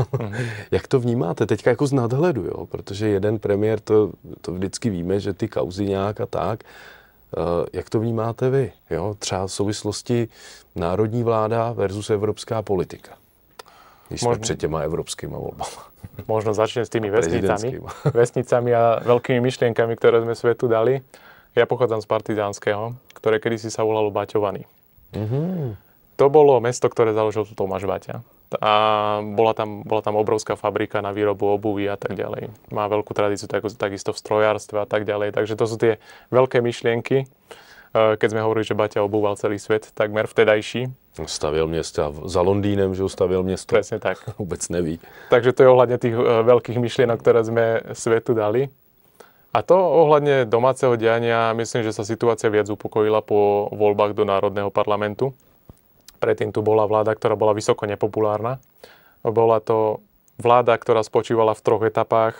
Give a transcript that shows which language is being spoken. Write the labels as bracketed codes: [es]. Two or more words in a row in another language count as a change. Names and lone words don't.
[cs] Jak to vnímáte teďka jako z nadhledu, jo? Protože jeden premiér, to vždycky víme, že ty kauzy nějak a tak. Jak to vnímáte vy? Jo? Třeba v souvislosti národní vláda versus evropská politika. Když jsme před těma evropskýma volbama. [sk] Možno začnem s tými vesnicami a veľkými myšlienkami, ktoré sme svetu dali. Ja pochádzam z Partizánskeho, ktoré kedysi sa volalo Baťovany. To bolo mesto, ktoré založil Tomáš Baťa. A bola tam obrovská fabrika na výrobu obuvy a tak ďalej. Má veľkú tradíciu takisto v strojárstve a tak ďalej. Takže to sú tie veľké myšlienky. Keď sme hovorili, že Baťa obúval celý svet, takmer vtedajší. [cs] Stavěl města za Londýnem, že stavěl město. [sk] Presne tak. [cs] Vůbec neví. [sk] Takže to je ohľadne tých veľkých myšlienok, ktoré sme svetu dali. A to ohľadne domáceho diania, myslím, že sa situácia viac upokojila po voľbách do Národného parlamentu. Predtým tu bola vláda, ktorá bola vysoko nepopulárna. Bola to vláda, ktorá spočívala v 3 etapách.